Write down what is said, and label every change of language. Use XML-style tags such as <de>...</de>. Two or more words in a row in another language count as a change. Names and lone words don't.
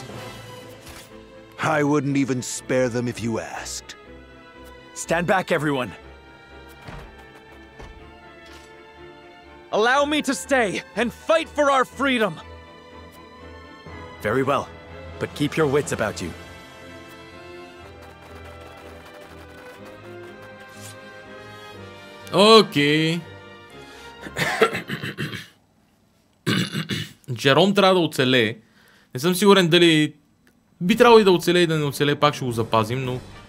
<en>I wouldn't even spare them if you asked. Stand back, everyone. Allow me to stay and fight for our freedom. Very well, but keep your wits about you.</en> <bg>Окей. Джером трябва да оцелее. Не съм сигурен дали... Би трябвало и да оцелее и да не оцелее, пак ще го запазим, но...</bg>